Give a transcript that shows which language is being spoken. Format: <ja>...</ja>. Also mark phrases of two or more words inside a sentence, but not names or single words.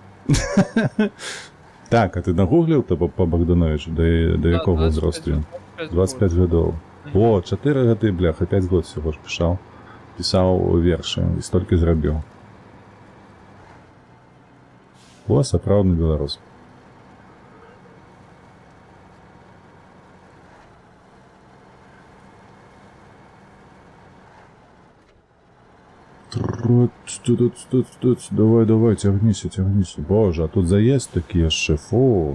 <uk>Так, а ти нагуглив по Богдановичу? До якого возрасту він? 25 годов. О, 4 годи, бляха, 5 год всього ж писав. Писав вірші і стільки зробив. О,</uk> <be>сапраўдны беларус.</be> <uk>Давай, тягнися.</uk> <be>Боже, а тут заезд такі яшчэ, фу.</be>